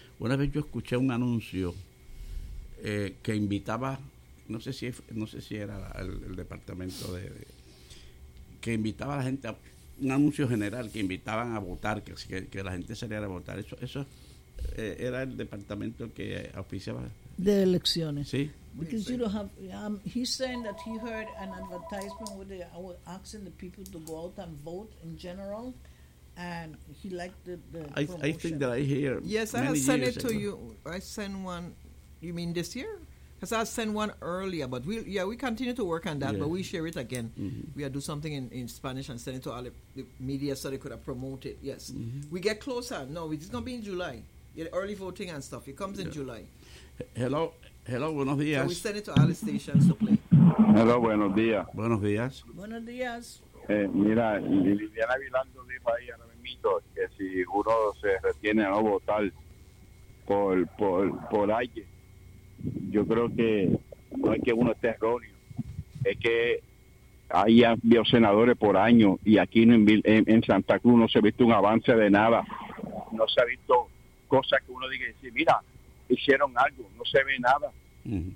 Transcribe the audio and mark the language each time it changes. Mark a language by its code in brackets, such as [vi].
[es] Una vez yo escuché un anuncio que invitaba, no sé si era el departamento de que invitaba a la gente a un anuncio general, que invitaban a votar, que la gente saliera a votar. Eso era el departamento que auspiciaba. De elecciones. Sí. [en] Because you don't have, he's saying that he heard an advertisement where they were asking the people to go out and vote in general, and he liked the promotion. I think that I hear. Yes, I have sent it to you. I sent one, you mean this year? Because I sent one earlier, but we continue to work on that, yeah. But we share it again. Mm-hmm. We do something in Spanish and send it to all the media so they could have promoted it. Yes. Mm-hmm. We get closer. No, it's going to be in July. Yeah, early voting and stuff. It comes in July. Hello, [es] buenos días. [en] So we send it to all the stations to play. Hello, [es] buenos días. Buenos días. Buenos días. Mira, Liliana Vilando dijo ahí ahora mismo que si uno se retiene a no votar por alguien, yo creo que no es que uno esté erróneo, es que ahí han habido senadores por años y aquí en Santa Cruz no se ha visto un avance de nada, no se ha visto cosas que uno diga y decir, mira, hicieron algo, no se ve nada. Uh-huh.